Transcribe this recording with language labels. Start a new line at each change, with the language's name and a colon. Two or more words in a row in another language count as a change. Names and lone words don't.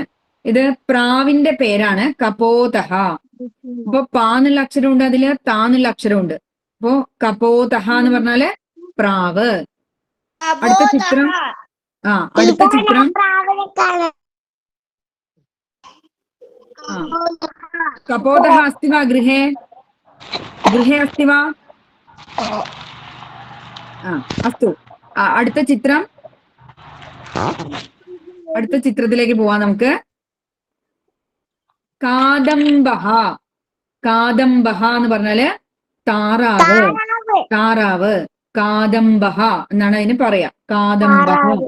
Malayalam: ഇത് പ്രാവിന്റെ പേരാണ്, കപോതഹ. അപ്പൊ പാന്നുള്ള അക്ഷരമുണ്ട്, അതില് താന്നുള്ള അക്ഷരമുണ്ട്. അപ്പോ കപോതഹ എന്ന് പറഞ്ഞാല് പ്രാവ്. അടുത്ത ചിത്രം.
Sanskrit: कपोतः अस्ति वा गृहे? गृहे अस्ति वा? अस्तु,
Malayalam: അടുത്ത ചിത്രത്തിലേക്ക് പോവാം നമുക്ക്. കാദംബഹ. കാദംബഹ എന്ന് പറഞ്ഞാല് താറാവ്. താറാവ്. കാദംബഹ എന്നാണ് അതിന് പറയാ. കാദംബഹ.